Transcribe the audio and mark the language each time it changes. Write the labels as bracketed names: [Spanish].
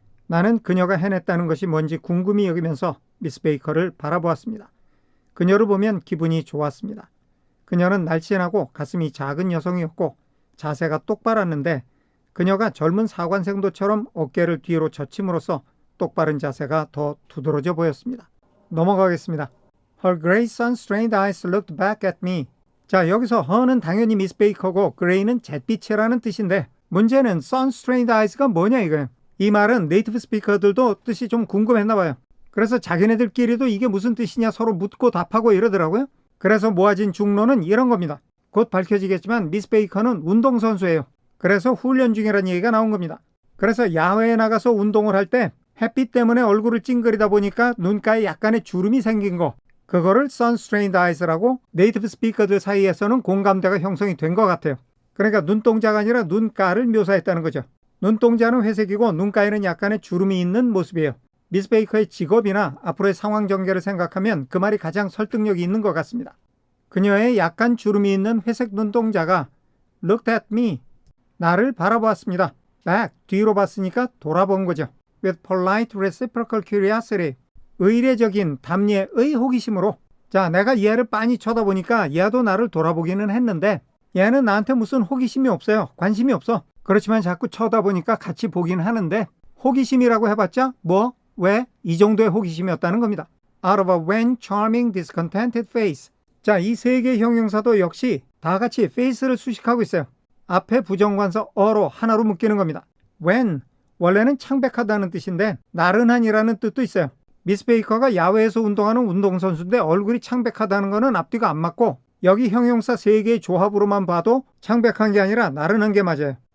[Korean] 나는 그녀가 해냈다는 것이 뭔지 궁금히 여기면서 미스 베이커를 바라보았습니다. 그녀를 보면 기분이 좋았습니다. 그녀는 날씬하고 가슴이 작은 여성이었고 자세가 똑바랐는데 그녀가 젊은 사관생도처럼 어깨를 뒤로 젖힘으로써 똑바른 자세가 더 두드러져 보였습니다. 넘어가겠습니다. [English] Her gray sun-strained eyes looked back at me. [Korean] 자, 여기서 her는 당연히 미스 베이커고 gray는 잿빛이라는 뜻인데 문제는 sun-strained eyes가 뭐냐 이거예요. 이 말은 네이티브 스피커들도 뜻이 좀 궁금했나 봐요. 그래서 자기네들끼리도 이게 무슨 뜻이냐 서로 묻고 답하고 이러더라고요. 그래서 모아진 중론은 이런 겁니다. 곧 밝혀지겠지만 미스 베이커는 운동선수예요. 그래서 훈련 중이라는 얘기가 나온 겁니다. 그래서 야외에 나가서 운동을 할 때 햇빛 때문에 얼굴을 찡그리다 보니까 눈가에 약간의 주름이 생긴 거, 그거를 sun-strained eyes라고 네이티브 스피커들 사이에서는 공감대가 형성이 된 것 같아요. 그러니까 눈동자가 아니라 눈가를 묘사했다는 거죠. 눈동자는 회색이고 눈가에는 약간의 주름이 있는 모습이에요. 미스 베이커의 직업이나 앞으로의 상황 전개를 생각하면 그 말이 가장 설득력이 있는 것 같습니다. 그녀의 약간 주름이 있는 회색 눈동자가 [English] looked at me. [Korean] 나를 바라보았습니다. back, 뒤로 봤으니까 돌아본 거죠. [English] with polite reciprocal curiosity. [Korean] 의례적인 담예의 호기심으로. 자, 내가 얘를 빤히 쳐다보니까 얘도 나를 돌아보기는 했는데 얘는 나한테 무슨 호기심이 없어요. 관심이 없어. 그렇지만 자꾸 쳐다보니까 같이 보긴 하는데 호기심이라고 해봤자 뭐? 왜? 이 정도의 호기심이었다는 겁니다. [English] Out of a wan, charming, discontented face. [Korean] 자, 이 세 개의 형용사도 역시 다 같이 face를 수식하고 있어요. 앞에 부정관사 어로 하나로 묶이는 겁니다. wan, 원래는 창백하다는 뜻인데 나른한이라는 뜻도 있어요. 미스 베이커가 야외에서 운동하는 운동선수인데 얼굴이 창백하다는 것은 앞뒤가 안 맞고 여기 형용사 세 개의 조합으로만 봐도 창백한 게 아니라 나른한 게 맞아요.